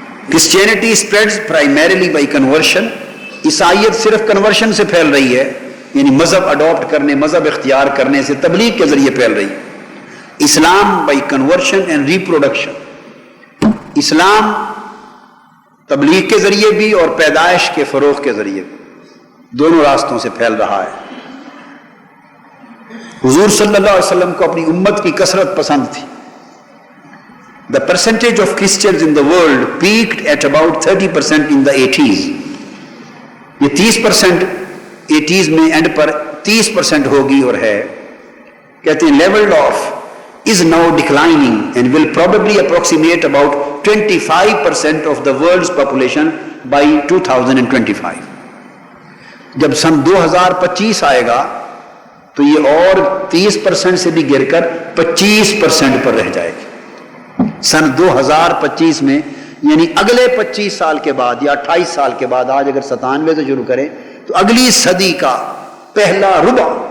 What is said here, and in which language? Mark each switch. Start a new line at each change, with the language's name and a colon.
English: Christianity spreads primarily by conversion,
Urdu: عیسائیت صرف conversion سے پھیل رہی ہے، یعنی مذہب اڈاپٹ کرنے، مذہب اختیار کرنے سے، تبلیغ کے ذریعے پھیل رہی ہے۔
English: Islam by conversion and reproduction,
Urdu: اسلام تبلیغ کے ذریعے بھی اور پیدائش کے فروغ کے ذریعے بھی، دونوں راستوں سے پھیل رہا ہے۔ حضور صلی اللہ علیہ وسلم کو اپنی امت کی کثرت پسند تھی۔
English: The percentage of Christians in the world peaked at about 30% in the 80s.
Urdu: یہ 30% 80s میں اینڈ پر 30% ہوگی اور ہے، کہتے ہیں
English: level of is now declining and will probably approximate about 25% of the world's population by 2025.
Urdu: جب سن 2025 آئے گا تو یہ اور 30% سے بھی گر کر 25% پر رہ جائے گی سن 2025 میں، یعنی اگلے 25 سال کے بعد یا 28 سال کے بعد، آج اگر 97 سے شروع کریں تو اگلی صدی کا پہلا ربع،